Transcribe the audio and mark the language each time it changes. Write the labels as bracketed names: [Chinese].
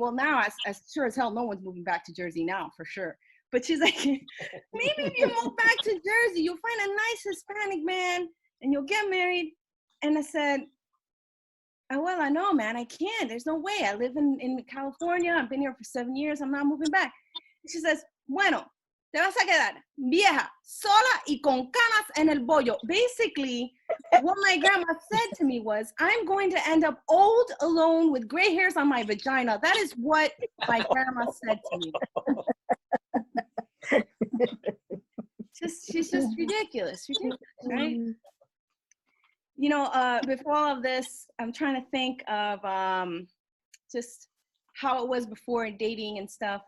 [English] Well, now as sure as hell, no one's moving back to Jersey now for sure. But she's like, "Maybe if you move back to Jersey, you'll find a nice Hispanic man and you'll get married." And I said, "Abuela, no, man, I can't. There's no way. I live in California. I've been here for 7 years. I'm not moving back." She says, [Spanish] "Bueno, te vas a quedar vieja, sola y con canas en el bollo." [English] Basically, what my grandma said to me was, I'm going to end up old, alone, with gray hairs on my vagina. That is what my grandma said to me. She's just ridiculous, right? Before all of this, I'm trying to think of just how it was before dating and stuff.